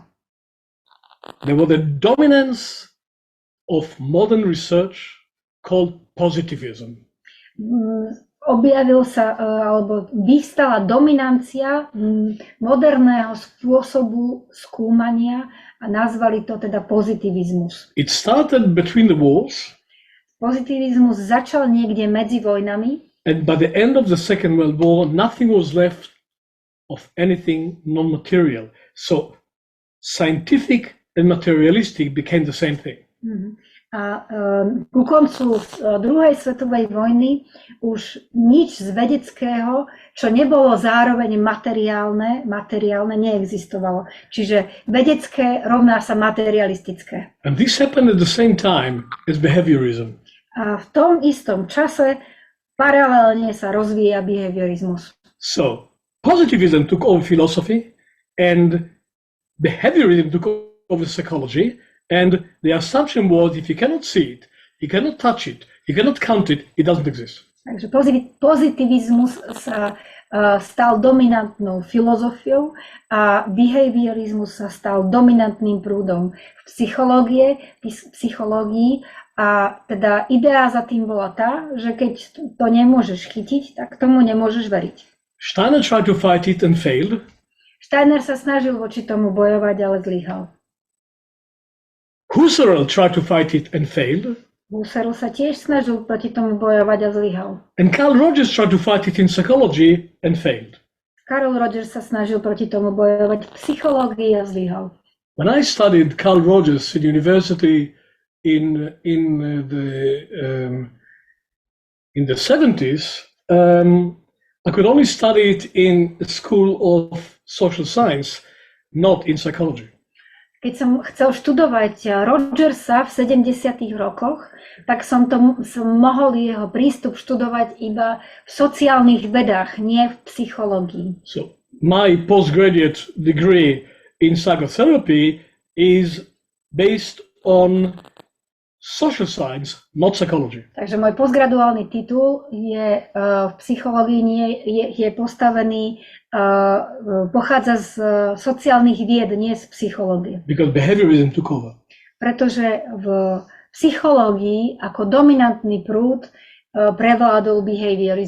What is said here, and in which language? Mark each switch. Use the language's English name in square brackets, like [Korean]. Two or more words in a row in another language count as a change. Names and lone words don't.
[English] There was a dominance of modern research called positivism. [Slovak] Objavil sa, alebo vyvstala dominancia moderného spôsobu skúmania a nazvali to teda pozitivizmus. [English] It started between the wars. [Slovak] Pozitivizmus začal niekde medzi vojnami. [English] And by the end of the Second World War, nothing was left of anything non-material. So scientific and materialistic became the same thing. [Slovak] A ku koncu druhej svetovej vojny už nič z vedeckého, čo nebolo zároveň materiálne neexistovalo. Čiže vedecké rovná sa materialistické. [English] And this happened at the same time as behaviorism. [Slovak] A v tom istom čase paralelne sa rozvíja behaviorizmus. [English] So, positivism took over philosophy and behaviorism took over psychology, and the assumption was if you cannot see it, you cannot touch it, you cannot count it, it doesn't exist. [Slovak] Takže pozitivizmus sa stal dominantnou filozofiou a behaviorizmus sa stal dominantným prúdom v psychológii. A teda idea za tým bola tá, že keď to nemôžeš chytiť, tak tomu nemôžeš veriť. [English] Steiner tried to fight it and failed. [Slovak] Steiner sa snažil voči tomu bojovať, ale zlyhal. [English] Husserl tried to fight it and failed. [Slovak] Husserl sa tiež snažil proti tomu bojovať a zlyhal. [English] And Carl Rogers tried to fight it in psychology and failed. [Slovak] Carl Rogers sa snažil proti tomu bojovať v psychológii a zlyhal. [English] When I studied Carl Rogers at university in the 70s, I could only study it in the School of Social Science, not in psychology. [Slovak] Keď som chcel študovať Rogersa v 70. rokoch, tak som mohol jeho prístup študovať iba v sociálnych vedách, nie v psychológii. [English] So my postgraduate degree in psychotherapy is based on social science, not psychology. [Slovak] Takže môj postgraduálny titul je v psychológii, je postavený, pochádza z sociálnych vied, nie z psychológie. [English] Because behaviorism took over. [Slovak] Pretože v psychológii ako dominantný prúd prevládol behaviorizmus.